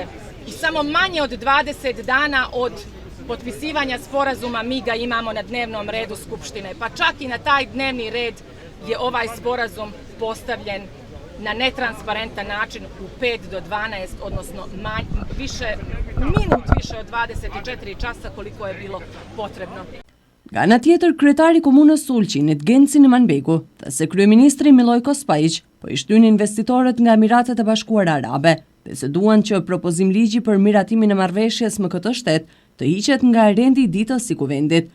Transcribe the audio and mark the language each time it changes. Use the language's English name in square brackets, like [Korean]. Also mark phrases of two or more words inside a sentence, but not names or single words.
[Serbian] I samo manje od 20 dana od potpisivanja sporazuma mi ga imamo na dnevnom redu Skupštine. Pa čak i na taj dnevni red je ovaj sporazum postavljen na netransparentan način u 5 do 12, odnosno minut više od 24 časa koliko je bilo potrebno. [Albanian] Nga ana tjetër, kryetari komunës së Ulqinit, Genci Nimanbegu, tha se kryeministri Milojko Spajiq po i shtyn investitorët nga Emiratet e Bashkuara Arabe dhe se duan që propozim ligji për miratimin e marrëveshjes me këtë shtet të hiqet nga rendi i ditës i kuvendit.